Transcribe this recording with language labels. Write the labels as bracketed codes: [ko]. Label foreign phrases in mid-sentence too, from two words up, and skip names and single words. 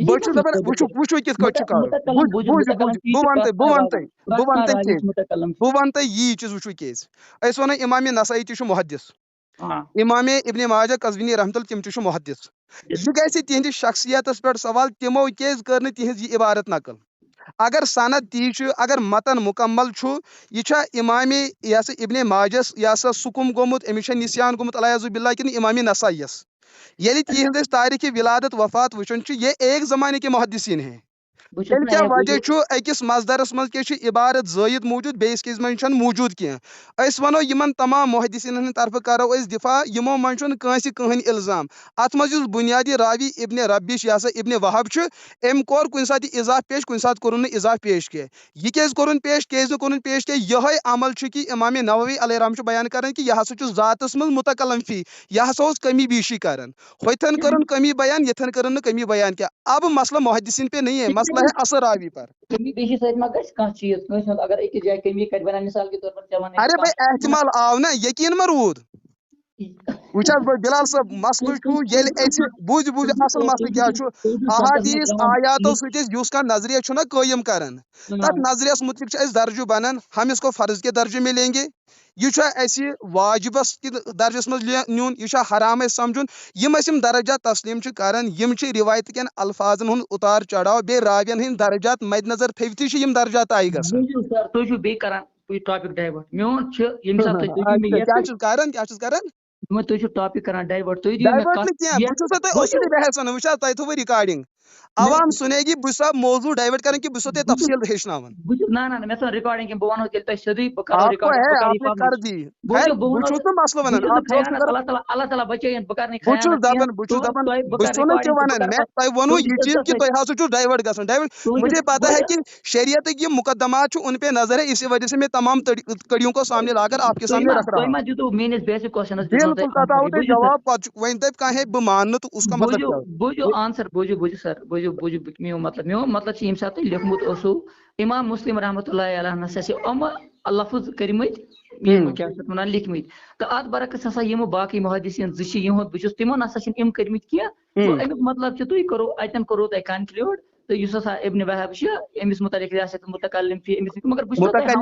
[ks] بہٕ چھُس دپان وٕچھو کِتھ کٲٹھۍ چھُ کرُن بہٕ ونہٕ تۄہہِ یی چیٖز وٕچھو کیٛازِ أسۍ ونو امام نسائی تہِ چھُ محدث امام ابن ماجہ قزوینی [ar] رحمۃ اللہ [ks] تِم تہِ چھُ محدث یہ گژھِ تہنٛدِ شخصیتس پٮ۪ٹھ سوال تِمو کیٛازِ کٔر نہٕ تہنٛز یہِ عبارت نقل اگر سند تی چھُ اگر متن مکمل چھُ یہ چھا امام یہ سا ابن ماجس یہ سا سکم گوٚمُت أمِس چھا نسیان گوٚمُت [ar] العیاذ باللہ [ks] کِنہٕ امام نسائیس ییٚلہِ تہنٛز أسۍ تاریخ ولادت وفات وٕچھان چھِ [ur] یہ ایک زمانے کے محدثین ہیں [ks] تیٚلہِ کیٛاہ وجہ چھُ أکِس مصدرس منٛز کیٛاہ چھِ عبارت زٲید موجود بیٚیِس کِس منٛز چھنہٕ موجود کینٛہہ أسۍ ونو یِمن تمام محدثین ہٕنٛدِ طرفہٕ کرو أسۍ دفاع یِمو منٛز چھُنہٕ کٲنٛسہِ کٕہٕنۍ الزام اتھ منٛز یُس بنیادی راوی ابن ربی چھُ یہ سا ابن وہب چھُ أمۍ کوٚر کُنہِ ساتہٕ یہِ اضافہٕ پیش کُنہِ ساتہٕ کوٚرُن نہٕ اضافہٕ پیش کینٛہہ یہِ کیٛازِ کوٚرُن پیش کیٛازِ نہٕ کوٚرُن پیش کینٛہہ یِہوے عمل چھُ کہِ امام نووی علیہ رحم چھُ بیان کران کہِ یہِ ہسا چھُ ذاتس منٛز متکلم فی یہِ ہسا اوس کمی بیشی کران ہوٚتھن کٔرٕن کمی بیان یتھن کٔرٕن نہٕ کمی بیان کینٛہہ [ur] اب مسئلہ محدثین پہ نہیں ہے مسئلہ ہے اصل راوی پر [ks] کمی بیشی سۭتۍ ما گژھِ کانٛہہ چیٖز کٲنٛسہِ ہُنٛد اگر أکِس جایہِ کمی کرِ بنان مثال کے طور پر ژےٚ وَنَے [ur] ارے بھائی [ks] احتمال آو نا یقین ما روٗد وٕچھ حظ بلال صٲب مسلہٕ چھُ ییٚلہِ أسۍ بوٗزِو اصل مسلہٕ کیٛاہ چھُ احادیث آیاتو سۭتۍ أسۍ یُس کانٛہہ نظریہ چھُنہ قٲیِم کران تتھ نظریس متعلق چھِ أسۍ درجہٕ بنان [ur] ہم اس کو فرض کے درجے میں لیں گے [ks] یہ چھا اَسہِ واجبس کہِ درجس منٛز نیُن یہِ چھا حرام اَسہِ سمجھُن یِم أسۍ یِم درجات تسلیٖم چھِ کران یِم چھِ روایتہٕ کٮ۪ن الفاظن ہُنٛد اتار چڑاو بیٚیہِ راوین ہٕنٛدۍ درجات مد نظر تھٲوتھٕے چھِ یِم درجات طے گژھان تُہۍ چھِو بیٚیہِ کران [en] topic divert [ks] میون چھُ ییٚمہِ ساتہٕ کیٛاہ چھُس کران تُہۍ چھِو ٹاپِک کران ڈایوٲٹ تُہۍ ڈایوٲٹ نہٕ کینٛہہ بہٕ چھُسو تۄہہِ اصوٗلی بحث ونان وٕچھ حظ تۄہہِ تھوٚوٕ رِکاڈِنگ [ur] عوام سُنے گی [ks] بہٕ چھُسا موضوٗع ڈایوٲٹ کران کہِ بہٕ چھُسو تۄہہِ تفصیٖل ہیٚچھناوان نہ مےٚ ژھٕن رِکاڈِنگ بہٕ ونہو تیٚلہِ تۄہہِ سیٚودُے بہٕ [ur] آپ [ks] کرو [ur] کو ہے آپ نے کر دی [ks] بہٕ چھُس نہٕ مسلہٕ ونان اللہ تعالیٰ بچٲیِن بہٕ کرٕ نہٕ بہٕ چھُس دپان بہٕ چھُسو نہٕ تہِ ونان مےٚ تۄہہِ ووٚنوٕ یہِ چیٖز کہِ تُہۍ ہسا چھُو ڈایوٲٹ گژھان ڈایوٲٹ [ur] مجھے پتہ ہے کہ [ks] شریعتٕکۍ یِم مقدمات چھُ [ur] ان پہ نظر ہے اسی وجہ سے میں تمام کڑیوں کو سامنے لا کر آپ کے سامنے رکھ رہا ہوں [ks] بالکل تتھ آوٕ تۄہہِ جواب پتہٕ وۄنۍ دپہِ کانٛہہ ہے بہٕ ماننہٕ تہٕ [ur] اس کا مطلب [ks] کیٛاہ بوٗزِو آنسر بوٗزِو سر بوٗزِو میون مطلب چھُ ییٚمہِ ساتہٕ تُہۍ لیوٚکھمُت اوسوٕ امام مسلم [ar] رحمۃ اللہ علیہ [ks] ہسا یِم لفظ کٔرمٕتۍ کیٛاہ چھِ ونان لیکھمٕتۍ تہٕ اتھ برعکس ہسا یِم باقٕے محدثین زٕ چھِ یِہُنٛد بہٕ چھُس تِمو نسا چھِنہٕ یِم کٔرمٕتۍ کینٛہہ امیُک مطلب چھُ تُہۍ کوٚرو اتٮ۪ن کوٚرو تۄہہِ کنکلیوٗڈ تہٕ یُس ہسا ابن وہب چھُ أمِس متعلق متکلم فی أمِس مگر بہٕ چھُس